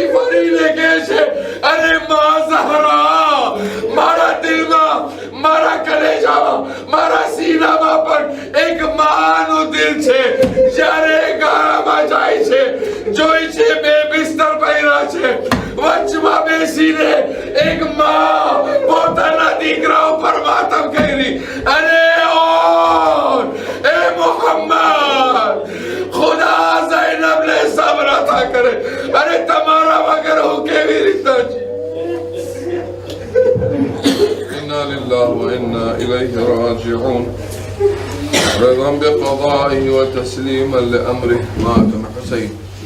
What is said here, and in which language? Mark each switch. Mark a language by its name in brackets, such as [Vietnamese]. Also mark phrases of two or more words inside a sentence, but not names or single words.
[Gujarati] ફરીને કહે છે અરે માં ઝહરા મારા દિલમાં મારા કલેજામાં મારા સીનામાં પણ એક માનું દિલ છે જ્યારે ગાળામાં જાય છે જોઈ છે બે બિસ્તર પહેર્યા છે વચમાં બેસીને એક માં પોતાના દીકરા ઉપર માતમ કરી અરે એ મોહમ્મદ ખુદા ઝૈનબને સબ્ર અતા કરે અરે તમારા વગર હું કેવી રીતે [Arabic] إنا لله وإنا إليه راجعون رضا بقضائه وتسليما لأمره مات الحسين